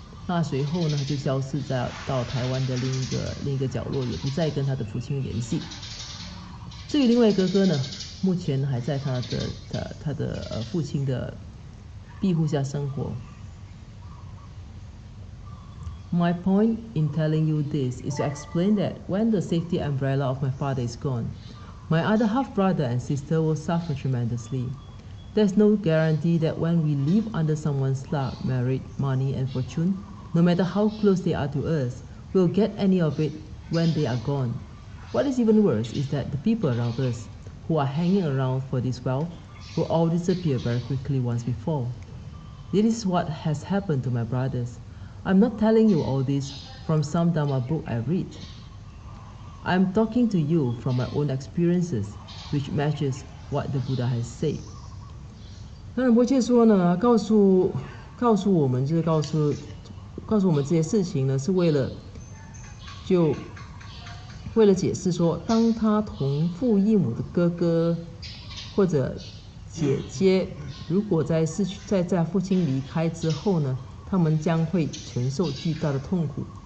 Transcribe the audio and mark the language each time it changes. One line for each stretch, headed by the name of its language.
Chinese: 那随后呢，就消失到台湾的另一个角落，也不再跟他的父亲联系。至于另外一个哥哥呢，目前还在他的父亲的庇护下生活。
English: My point in telling you this is to explain that when the safety umbrella of my father is gone, my other half-brother and sister will suffer tremendously. There's no guarantee that when we live under someone's luck, merit, money, and fortune, no matter how close they are to us, we'll get any of it when they are gone. What is even worse is that the people around us who are hanging around for this wealth will all disappear very quickly once we fall. This is what has happened to my brothers. I'm not telling you all this from some Dharma book I read. I'm talking to you from my own experiences, which matches what the Buddha has said.
Chinese: 那仁波切说呢，告诉我们，就是告诉我们这些事情呢，是为了解释说，当他同父异母的哥哥或者姐姐，如果在父亲离开之后呢，他们将会承受巨大的痛苦。